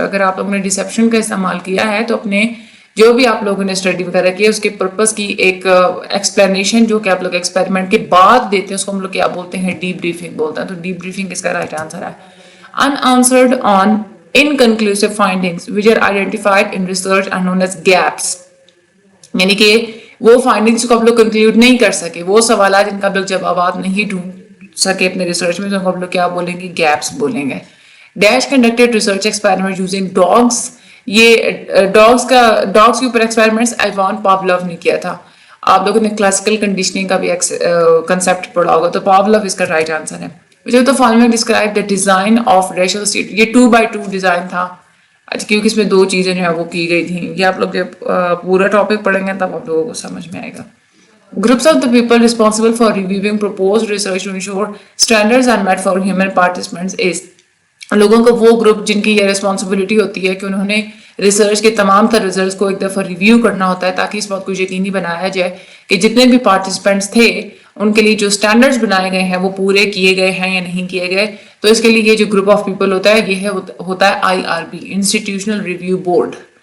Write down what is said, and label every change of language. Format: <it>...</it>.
<ur>اگر آپ لوگوں نے ڈسیپشن کا استعمال کیا ہے تو اپنے جو بھی آپ لوگوں نے اسٹڈی وغیرہ کی ہے اس کے پرپس کی ایک ایکسپلینیشن جو کہ آپ لوگ ایکسپیریمنٹ کے بعد دیتے ہیں اس کو ہم لوگ کیا بولتے ہیں, ڈی بریفنگ بولتے ہیں. تو ڈی بریفنگ اس کا رائٹ آنسر ہے.</ur> <en>Unanswered on inconclusive findings which are identified in research are known as gaps.</en> <ur>یعنی کہ وہ فائنڈنگس کو آپ لوگ کنکلوڈ نہیں کر سکے, وہ سوالات جن کا آپ لوگ جوابات نہیں ڈھونڈ سکے اپنے ریسرچ میں, تو ہم لوگ کیا بولیں گے, گیپس بولیں گے.</ur> <en>Dash conducted research experiment using dogs.</en> <ur>یہ ڈاگس کے اوپر ایکسپیریمنٹس ایوان پاولوف نے کیا تھا. آپ لوگوں نے کلاسیکل کنڈیشننگ کا بھی کنسیپٹ پڑھا ہوگا, تو پاولوف اس کا رائٹ آنسر ہے.</ur> <en>Which of the following describe the design of racial stereotypes.</en> <ur>یہ 2x2 ڈیزائن تھا, کیونکہ اس میں دو چیزیں جو ہے وہ کی گئی تھیں. یہ آپ لوگ جب پورا ٹاپک پڑھیں گے تب آپ لوگوں کو سمجھ میں آئے گا.</ur> <en>Groups of the people responsible for reviewing proposed research to ensure standards are met for human participants is.</en> <ur>لوگوں کا وہ گروپ جن کی یہ ریسپانسبلٹی ہوتی ہے کہ انہوں نے ریسرچ کے تمام تر ریزلٹس کو ایک دفعہ ریویو کرنا ہوتا ہے تاکہ اس بات کو یقینی بنایا جائے کہ جتنے بھی پارٹیسپینٹس تھے ان کے لیے جو سٹینڈرڈز بنائے گئے ہیں وہ پورے کیے گئے ہیں یا نہیں کیے گئے. تو اس کے لیے یہ جو گروپ آف پیپل ہوتا ہے یہ ہوتا ہے IRB, انسٹیٹیوشنل ریویو بورڈ.</ur>